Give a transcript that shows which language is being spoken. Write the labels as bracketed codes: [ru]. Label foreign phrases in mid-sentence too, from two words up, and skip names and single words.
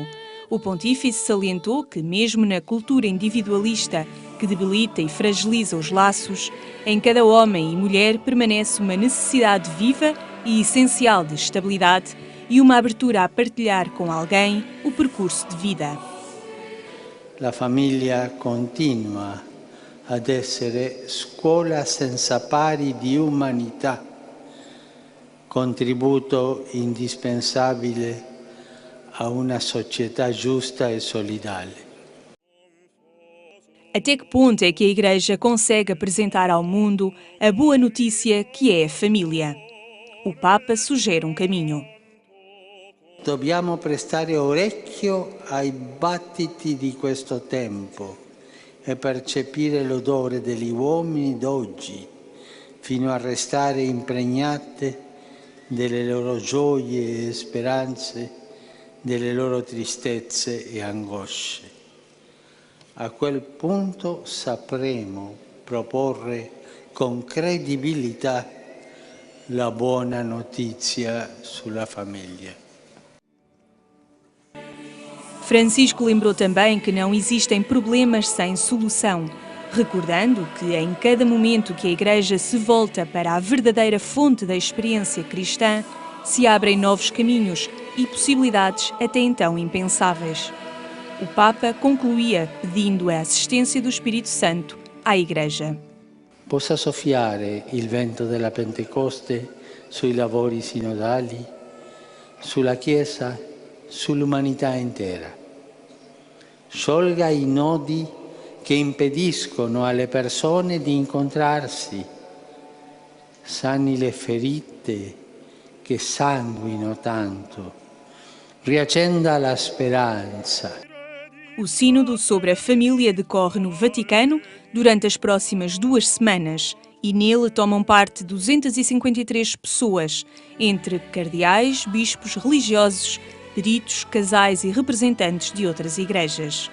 [pt] O pontífice salientou que, mesmo na cultura individualista que debilita e fragiliza os laços, em cada homem e mulher permanece uma necessidade viva e essencial de estabilidade e uma abertura a partilhar com alguém o percurso de vida. [it] La famiglia continua ad essere scuola senza pari di umanità, contributo indispensabile a una società giusta e solidale. [pt] Até que ponto é que a Igreja consegue apresentar ao mundo a boa notícia que é a família? O Papa sugere um caminho. [it] Dobbiamo prestare orecchio ai battiti di questo tempo e percepire l'odore degli uomini d'oggi, fino a restare impregnate delle loro gioie e speranze, delle loro tristezze e angosce. A quel punto sapremo proporre con credibilità la buona notizia sulla famiglia. [pt] Francisco lembrou também que não existem problemas sem solução, recordando que em cada momento que a Igreja se volta para a verdadeira fonte da experiência cristã, se abrem novos caminhos e possibilidades até então impensáveis. O Papa concluía pedindo a assistência do Espírito Santo à Igreja. [it] Possa soffiare il vento della Pentecoste sui lavori sinodali, sulla Chiesa, sull'umanità intera. Sciolga i nodi che impediscono alle persone di incontrarsi, sani le ferite che sanguino tanto, riaccenda la speranza. [pt] O Sínodo sobre a Família decorre no Vaticano durante as próximas 2 semanas e nele tomam parte 253 pessoas, entre cardeais, bispos religiosos, peritos, casais e representantes de outras igrejas.